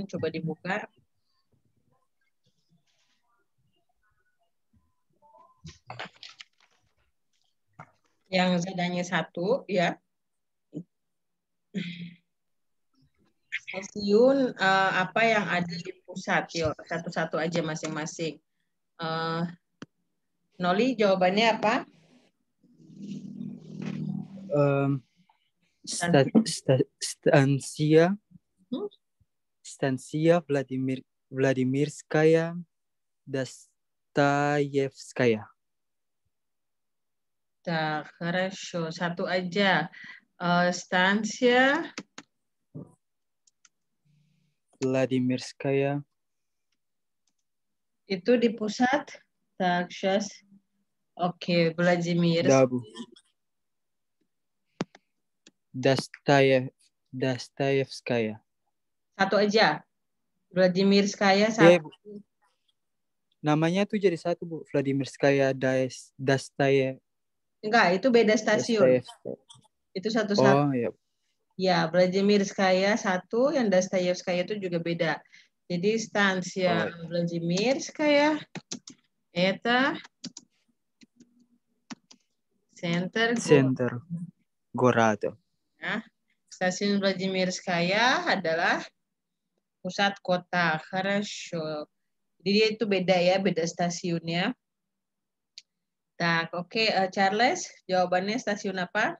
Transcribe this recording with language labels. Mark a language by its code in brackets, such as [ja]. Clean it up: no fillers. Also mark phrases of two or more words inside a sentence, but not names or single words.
[id] Coba dibuka. Yang zadanya 1 ya. Stasiun apa yang ada di pusat? Yuk, satu-satu aja masing-masing. Eh, Noli, jawabannya apa? [ru] Станция Hmm? Владимирская Достоевская. Nah, хорошо. [id] Satu aja. [ru] Станция Владимирская [id] itu di pusat. [ru] Так, сейчас. [id] Oke, Vladimir. [ru] Дабу. Достоевская. [id] Satu aja. Vladimirskaya Ya, satu. Bu. Namanya tuh jadi satu, Bu. Vladimirskaya Dostoevskaya. Enggak, itu beda stasiun. Itu satu-satu. Oh, ya. Ya, Vladimirskaya satu, yang Dostoyevskaya itu juga beda. [ru] Jadi станция Владимирская это center Центр города. [id] ya. Stasiun Vladimirskaya adalah pusat kota. [ru] Хорошо. [id] Jadi dia itu beda ya, beda stasiunnya. Tak, oke, Charles, jawabannya stasiun apa?